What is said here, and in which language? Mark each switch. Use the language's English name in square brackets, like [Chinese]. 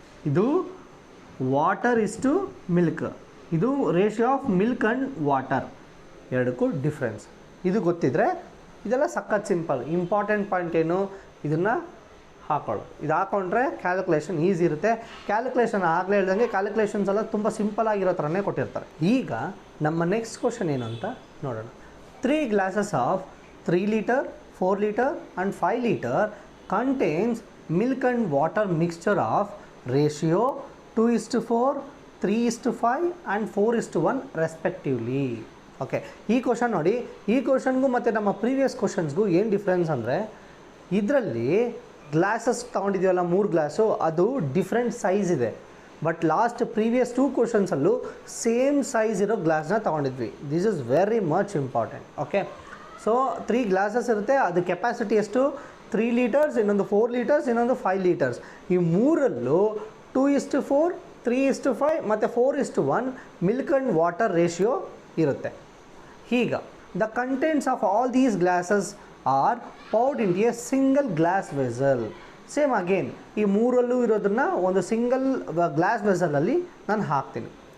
[Kannada] ಇದು ವಾಟರ್ ಇಷ್ಟು ಮಿಲ್ಕ್, ಇದು ratio of milk and water, ಎರಡಕ್ಕೂ ಡಿಫ್ರೆನ್ಸ್. ಇದು ಗೊತ್ತಿದ್ದರೆ ಇದೆಲ್ಲ ಸಖತ್ ಸಿಂಪಲ್. ಇಂಪಾರ್ಟೆಂಟ್ ಪಾಯಿಂಟ್ ಏನು, ಇದನ್ನು ಹಾಕೊಳ್ಳು. ಇದು ಹಾಕೊಂಡ್ರೆ ಕ್ಯಾಲ್ಕುಲೇಷನ್ ಈಸಿ ಇರುತ್ತೆ. ಕ್ಯಾಲ್ಕುಲೇಷನ್ ಆಗಲೇ ಹೇಳ್ದಂಗೆ ಕ್ಯಾಲ್ಕುಲೇಷನ್ಸ್ ಎಲ್ಲ ತುಂಬ ಸಿಂಪಲ್ ಆಗಿರೋ ಥರನೇ ಕೊಟ್ಟಿರ್ತಾರೆ. ಈಗ ನಮ್ಮ ನೆಕ್ಸ್ಟ್ ಕ್ವಶನ್ ಏನು ಅಂತ ನೋಡೋಣ. [English] 3 glasses of 3 liter, 4 liter and 5 liter contains milk and water mixture of ratio 2:4, 3:5 and 4:1 respectively. [Kannada] Okay, ಈ ಕ್ವಶನ್ ನೋಡಿ. ಈ ಕ್ವಶನ್ಗೂ ಮತ್ತು ನಮ್ಮ ಪ್ರೀವಿಯಸ್ ಕ್ವಶನ್ಸ್ಗೂ ಏನು ಡಿಫ್ರೆನ್ಸ್ ಅಂದರೆ, ಇದರಲ್ಲಿ ಗ್ಲಾಸಸ್ ತೊಗೊಂಡಿದ್ದೀವಲ್ಲ 3 ಗ್ಲಾಸು, ಅದು ಡಿಫ್ರೆಂಟ್ ಸೈಜ್ ಇದೆ. But last previous 2 ಕ್ವಶನ್ಸಲ್ಲೂ same size ಇರೋ ಗ್ಲಾಸ್ನ ತೊಗೊಂಡಿದ್ವಿ. [English] This is very much important. [Kannada] Okay, so 3 glasses ಇರುತ್ತೆ. ಅದು ಕೆಪಾಸಿಟಿ ಎಷ್ಟು? 3 liters, ಇನ್ನೊಂದು 4 liters, ಇನ್ನೊಂದು 5 liters. ಈ ಮೂರಲ್ಲೂ 2:4, 3:5 ಮತ್ತು 4:1 ಮಿಲ್ಕ್ ಆ್ಯಂಡ್ ವಾಟರ್ ರೇಷಿಯೋ ಇರುತ್ತೆ. [English] ಈಗ the contents of all these glasses are poured in a single glass vessel. [Kannada] Same again ಈ ಮೂರಲ್ಲೂ ಇರೋದನ್ನು ಒಂದು ಸಿಂಗಲ್ ಗ್ಲಾಸ್ ವೆಸಲಲ್ಲಿ ನಾನು ಹಾಕ್ತೀನಿ.